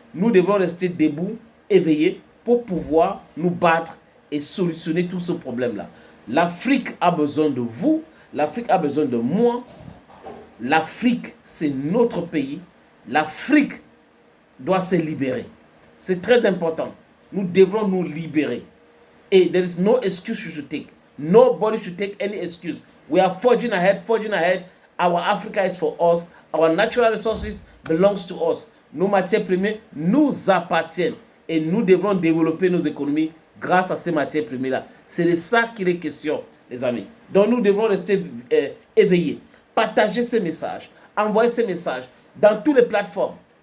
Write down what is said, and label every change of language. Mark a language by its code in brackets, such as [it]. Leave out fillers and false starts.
[fr] Nous devons rester debout, éveillés, pour pouvoir nous battre et solutionner tout ce problème-là. L'Afrique a besoin de vous. L'Afrique a besoin de moi. L'Afrique, c'est notre pays. L'Afrique doit se libérer. C'est très important. Nous devrons nous libérer. [en] Et there is no excuse you should take. Nobody should take any excuse. We are forging ahead, forging ahead. Our Africa is for us. Our natural resources belongs to us. [fr] Nos matières premières nous appartiennent. Et nous devrons développer nos économies grâce à ces matières premières-là. C'est de ça qu'il est question, les amis. Donc nous devons rester éveillés. Partager ces messages. Envoyer ces messages dans toutes les plateformes.